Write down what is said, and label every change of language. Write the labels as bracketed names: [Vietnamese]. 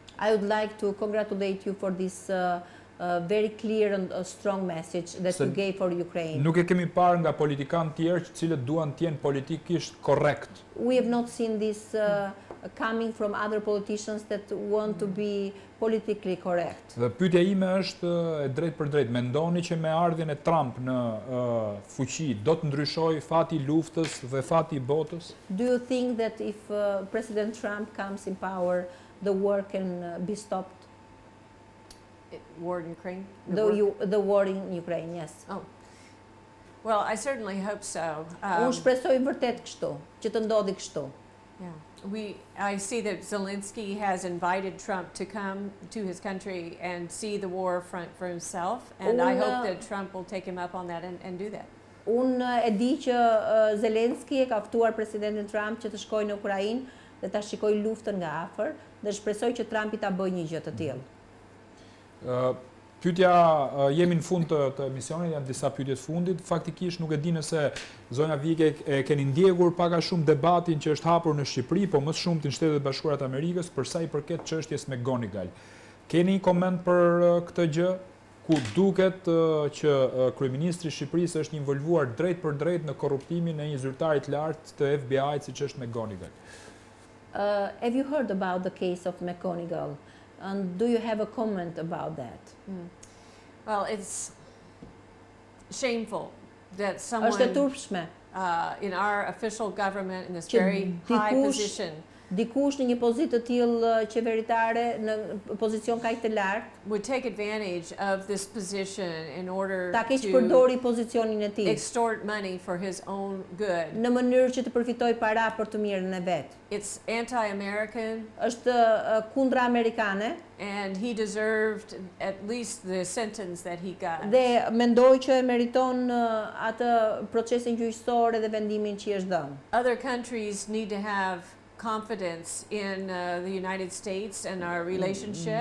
[English] I would like to congratulate you for this very clear and strong message that you gave for Ukraine. [Albanian] Nuk e kemi parë nga politikanë tjerë që cilët duan të jenë politikisht korrekt. [English] We have not seen this coming from other politicians that want to be politically correct. [Albanian] Dhe pyetja ime është e drejtë për drejtë, mendoni që me ardhjen e Trump në fuqi do të ndryshojë fati i luftës dhe fati i botës? [English] Do you think that if President Trump comes in power, the war can be stopped? War in Ukraine? The war in Ukraine, yes. Oh. Well, I certainly hope so. [Albanian] Unë shpresoj vërtet kështu, që të ndodhi kështu. [English] Yeah. I see that Zelensky has invited Trump to come to his country and see the war front for himself, and I hope that Trump will take him up on that and do that. [Albanian] Unë e di që Zelensky e ka ftuar presidentin Trump që të shkojë në Ukrainë dhe ta shikojë luftën nga afër, dhe shpresoj që Trumpi ta bëjë një gjë të tillë. Pyetja, jemi në fund të emisionit, janë disa pyetje të fundit. Faktikisht nuk e di nëse zonja Vike e keni ndjekur pak a shumë debatin që është hapur në Shqipëri, po më shumë në Shtetet e Bashkuara të Amerikës për sa i përket çështjes me Gonigal. Keni koment për këtë gjë? Ku duket që kryeministri i Shqipërisë është involvuar drejt për drejt në korruptimin e një zyrtari të lartë të FBI-t siç është McGonigal. [English] Have you heard about the case of McGonigal? And do you have a comment about that? Well, it's shameful that someone in our official government in this very high position [Albanian] dikush në një pozitë të tillë qeveritare, në pozicion kaq të lartë, [English] would take advantage of this position in order [Albanian] ta keq përdori pozicionin e tij, [English] extort money for his own good. [Albanian] Në mënyrë që të përfitojë para për të mirën e vet. [English] It's anti-American. [Albanian] Është kundra amerikane. [English] And he deserved at least the sentence that he got. [Albanian] Dhe mendoj që meriton atë procesin gjyqësor dhe vendimin që i është dhënë. [English] Other countries need to have confidence in the United States and our relationship.